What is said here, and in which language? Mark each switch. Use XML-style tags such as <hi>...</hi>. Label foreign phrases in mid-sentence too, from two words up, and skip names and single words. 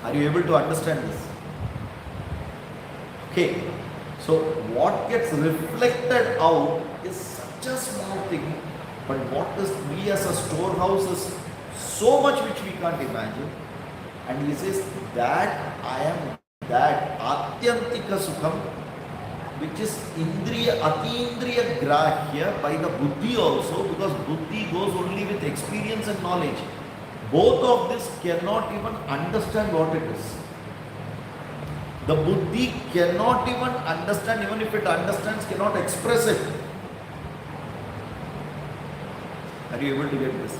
<en>Are you able to understand this? Okay, so what gets reflected out is such a small thing, but what does we as a storehouse is so much which we can't imagine. And he says that I am that</en> <sa>atyantika sukham,</sa> <en>which is</en> <sa>indriya, atindriya grahya</sa> <en>by the buddhi also, because buddhi goes only with experience and knowledge. Both of this cannot even understand what it is. The buddhi cannot even understand, even if it understands, cannot express it. Are you able to get this?</en>